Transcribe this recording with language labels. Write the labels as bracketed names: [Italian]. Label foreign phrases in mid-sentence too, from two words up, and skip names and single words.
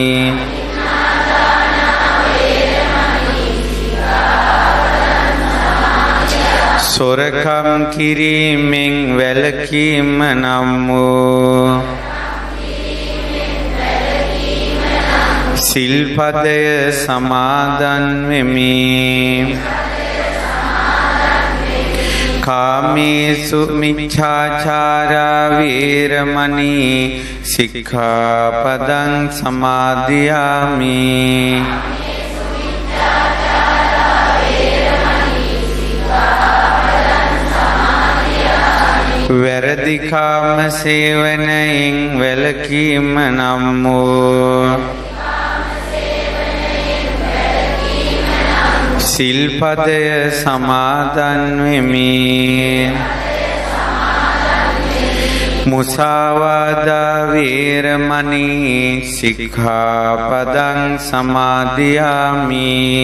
[Sinhala] සොරකම් කිරීමෙන් වැළකීම නම් වූ සිල්පදය සමාදන් වෙමි [Pali] කාමේසු මිච්ඡාචාරා වීරමණී සික්ඛාපදං සමාදියාමි [Sinhala] වැරදි කාම සේවනයෙන් වැළකීම නම් වූ සිල්පදය සමාදන් වෙමි [Pali] මුසාවාදා වීරමණී සික්ඛාපදං සමාදියාමි